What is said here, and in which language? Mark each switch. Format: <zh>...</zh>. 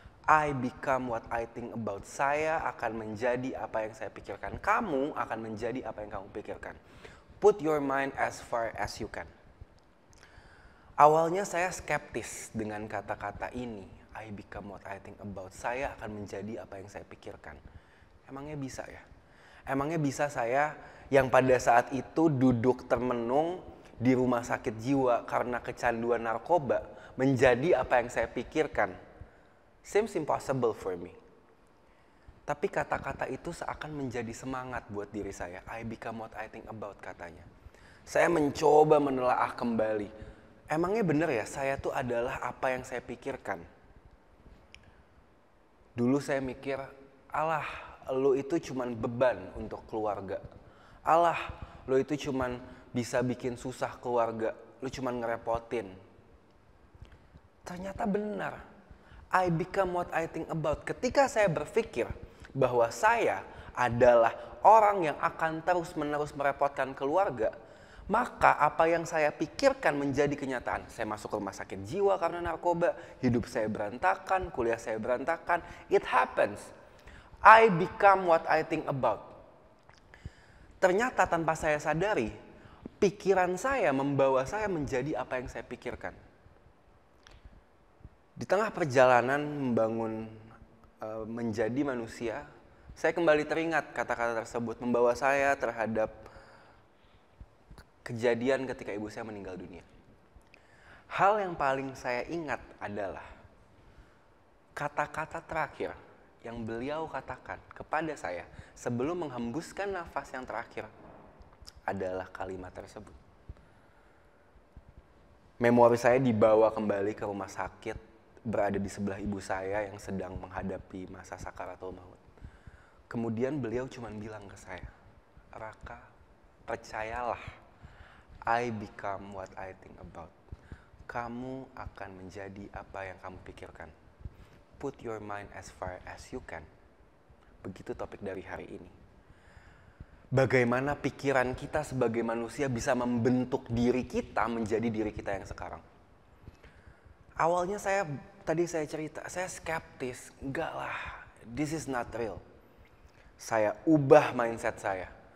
<en>I become what I think about.</en> <id>Saya akan menjadi apa yang saya pikirkan. Kamu akan menjadi apa yang kamu pikirkan.</id> <en>Put your mind as far as you can.</en> <id>Awalnya saya skeptis dengan kata-kata ini.</id> <en>I become what I think about.</en> <id>Saya akan menjadi apa yang saya pikirkan. Emangnya bisa ya? Emangnya bisa saya yang pada saat itu duduk termenung di rumah sakit jiwa karena kecanduan narkoba menjadi apa yang saya pikirkan?</id> <en>Seems impossible for me.</en> <id>Tapi kata-kata itu seakan menjadi semangat buat diri saya.</id> <en>I become what I think about, katanya.</en> <id>Saya mencoba menelaah kembali. Emangnya benar ya saya tuh adalah apa yang saya pikirkan? Dulu saya mikir, alah, lo itu cuman beban untuk keluarga. Alah, lo itu cuman bisa bikin susah keluarga. Lo cuman ngerepotin. Ternyata benar.</id> <en>I become what I think about.</en> <id>Ketika saya berpikir bahwa saya adalah orang yang akan terus-menerus merepotkan keluarga, maka apa yang saya pikirkan menjadi kenyataan. Saya masuk ke rumah sakit jiwa karena narkoba, hidup saya berantakan, kuliah saya berantakan.</id> <en>It happens. I become what I think about.</en> <id>Ternyata tanpa saya sadari, pikiran saya membawa saya menjadi apa yang saya pikirkan. Di tengah perjalanan membangun menjadi manusia, saya kembali teringat kata-kata tersebut membawa saya terhadap kejadian ketika ibu saya meninggal dunia. Hal yang paling saya ingat adalah kata-kata terakhir yang beliau katakan kepada saya sebelum menghembuskan nafas yang terakhir adalah kalimat tersebut. Memori saya dibawa kembali ke rumah sakit, berada di sebelah ibu saya yang sedang menghadapi masa sakaratul maut. Kemudian beliau cuma bilang ke saya, Raka, percayalah,</id> <en>I become what I think about.</en> <id>Kamu akan menjadi apa yang kamu pikirkan.</id> <en>Put your mind as far as you can.</en> <id>Begitu topik dari hari ini. Bagaimana pikiran kita sebagai manusia bisa membentuk diri kita menjadi diri kita yang sekarang. Awalnya tadi saya cerita, saya skeptis. Enggak lah,</id> <en>this is not real.</en> <id>Saya ubah mindset saya.</id>